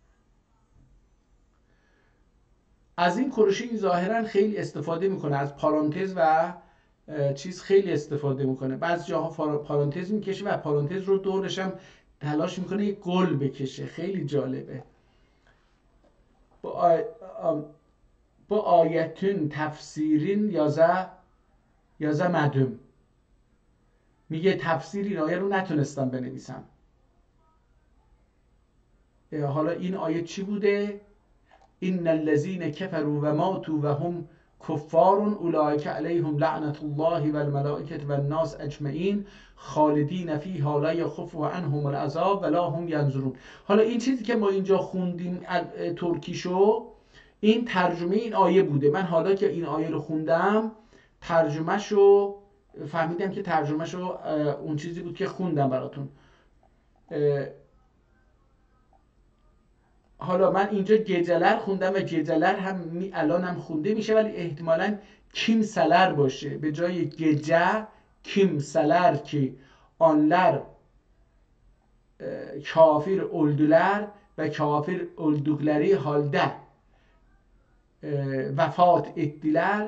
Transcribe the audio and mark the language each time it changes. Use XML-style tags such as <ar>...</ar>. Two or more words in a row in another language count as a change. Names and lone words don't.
<fa>از این کروشه این ظاهرا خیلی استفاده میکنه، از پارانتز و چیز خیلی استفاده میکنه. بعضی جاها پارانتز میکشه و پارانتز رو دورش هم تلاش میکنه یک گل بکشه. خیلی جالبه.</fa> <tr>bu ayetin tefsirin yazamadım.</tr> <fa>میگه تفسیر این آیه رو نتونستم بنویسم. حالا این آیه چی بوده؟</fa> <ar>این الذین کفروا و ماتوا و هم کفار اولئک علیهم لعنت الله و الملائکه و الناس اجمعین خالدین فیها لا یخفف عنهم العذاب ولا هم ینظرون.</ar> <fa>حالا این چیزی که ما اینجا خوندیم ترکیشو، این ترجمه این آیه بوده. من حالا که این آیه رو خوندم ترجمهشو فهمیدم که ترجمهشو اون چیزی بود که خوندم براتون. حالا من اینجا گجلر خوندم و گجلر هم الان هم خونده میشه، ولی احتمالاً کیم سلر باشه به جای گجه کیم سلر که</fa> <tr>anlar kâfir oldular ve kâfir oldukları halde vefat ettiler.</tr>